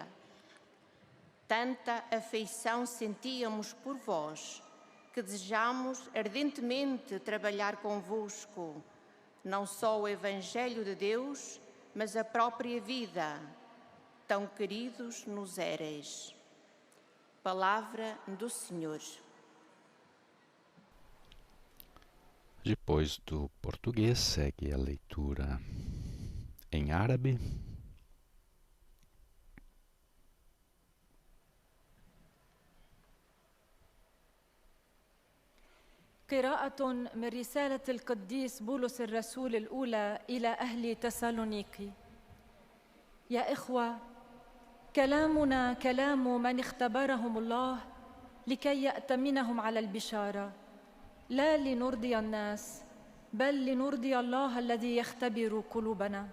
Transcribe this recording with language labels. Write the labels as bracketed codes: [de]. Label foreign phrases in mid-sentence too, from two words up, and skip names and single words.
[pt] Tanta afeição sentíamos por vós, que desejamos ardentemente trabalhar convosco, não só o Evangelho de Deus, mas a própria vida. Tão queridos nos éreis. Palavra do Senhor. Depois do português, segue a leitura em árabe. [ar] قراءة من رسالة القديس بولس الرسول الأولى إلى أهل تسالونيكي. يا إخوة، كلامنا كلام من اختبرهم الله لكي يأتمنهم على البشارة، لا لنرضي الناس بل لنرضي الله الذي يختبر قلوبنا.